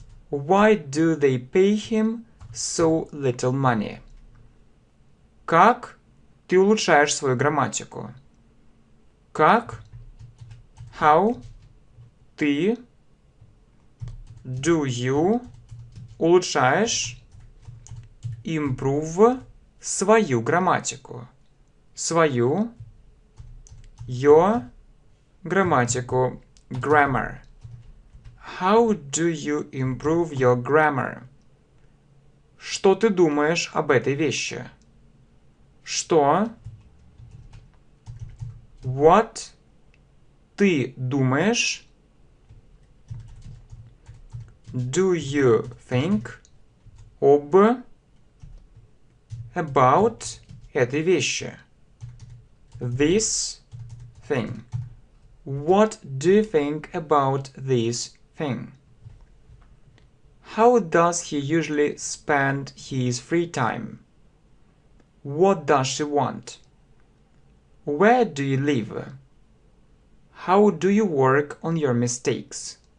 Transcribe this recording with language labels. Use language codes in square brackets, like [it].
[en] Why do they pay him so little money? [ru] Как ты улучшаешь свою грамматику? Как? [en] How? [ru] Ты? [en] Do you? [ru] Улучшаешь? [en] Improve [ru] свою грамматику. Свою? [en] Your? [ru] Грамматику. [en] Grammar. How do you improve your grammar? [ru] Что ты думаешь об этой вещи? Что? [en] What? [ru] Ты думаешь? [en] Do you think? [ru] Об? [en] About [ru] этой вещи. [en] This thing. What do you think about this thing? How does he usually spend his free time? What does she want? Where do you live? How do you work on your mistakes?